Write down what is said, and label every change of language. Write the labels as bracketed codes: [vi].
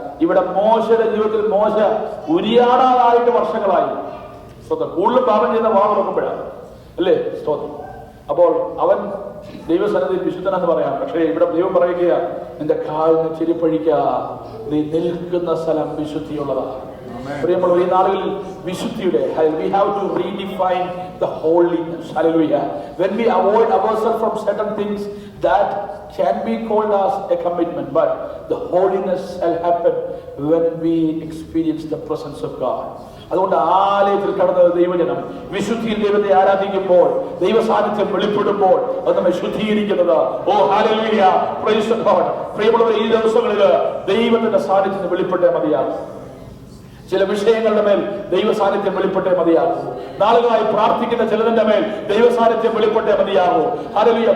[ml] ഇവിടെ മോശയുടെ ജീവിതത്തിൽ മോശ ഉരിയാടാതായിട്ട് വർഷങ്ങളായി. സ്തോത്രം. കൂടുതൽ പാപം ചെയ്യുന്ന വാ തുറക്കുമ്പോഴാണ് അല്ലേ? സ്തോത്രം. അപ്പോൾ അവൻ ദൈവസന്നിധിയിൽ വിശുദ്ധനെന്ന് പറയാം. പക്ഷേ ഇവിടെ ദൈവം പറയുക, നിന്റെ കാലിന് ചെരിപ്പഴിക്ക, നീ നിൽക്കുന്ന സ്ഥലം വിശുദ്ധിയുള്ളതാണ്. പ്രിയമുള്ളവർ, ഈ നാളുകളിൽ വിശുദ്ധിയുടെ [en] we have to redefine the holiness. Hallelujah. When we avoid ourselves from certain things that can be called as a commitment, but the holiness shall happen when we experience the presence of God. [ml] അതുകൊണ്ട് ആലയത്തിൽ കടന്ന ദൈവജനം വിശുദ്ധിയിൽ ദൈവത്തെ ആരാധിക്കുമ്പോൾ, ദൈവ സാന്നിധ്യം വെളിപ്പെടുമ്പോൾ അത് നമ്മെ ശുദ്ധീകരിക്കുന്നത്. ഓ ഹല്ലേലൂയ, [en] Praise the Lord. [ml] പ്രിയമുള്ളവർ, ഈ ദിവസങ്ങളിൽ ദൈവത്തിന്റെ സാന്നിധ്യം വെളിപ്പെട്ടേ മതിയാകും. ചില വിഷയങ്ങളുടെ മേൽ ദൈവ സാന്നിധ്യം വെളിപ്പെട്ടേ മതിയാകൂ. നാളുകളായി പ്രാർത്ഥിക്കുന്ന ചിലതിന്റെ മേൽ ദൈവ സാന്നിധ്യം വെളിപ്പെട്ടേ മതിയാകൂ. ഹല്ലേലൂയ.